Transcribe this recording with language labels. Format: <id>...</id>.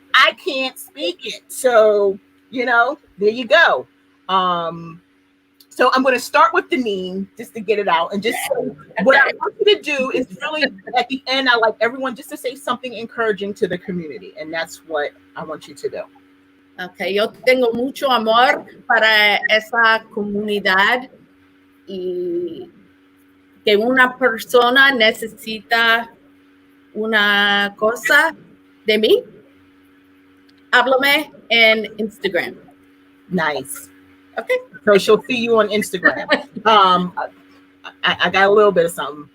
<en>I can't speak it. So, there you go. So I'm going to start with Deneen just to get it out, and just what I want you to do is really at the end, I like everyone just to say something encouraging to the community, and that's what I want you to do.</en> <es>Okay, yo tengo mucho amor para esa comunidad y que una persona necesita una cosa de mí, háblame en Instagram.</es> <en>Nice. Okay. So she'll see you on Instagram. I got a little bit of something.</en>